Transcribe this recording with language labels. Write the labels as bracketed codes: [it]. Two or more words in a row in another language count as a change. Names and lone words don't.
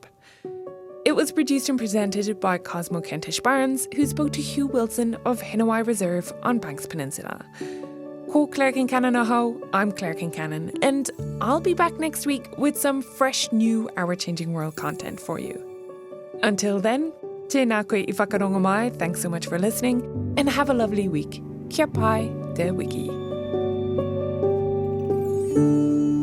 [en] It was produced and presented by Cosmo Kentish-Barnes, who spoke to Hugh Wilson of Hinewai Reserve on Banks Peninsula. [mi] Ko Claire Kincannon aho, [en] I'm Claire Kincannon, and I'll be back next week with some fresh new Our Changing World content for you. Until then, [mi] tēnā koe I whakarongo mai, [en] thanks so much for listening, and have a lovely week. [mi] Kia pai te wiki.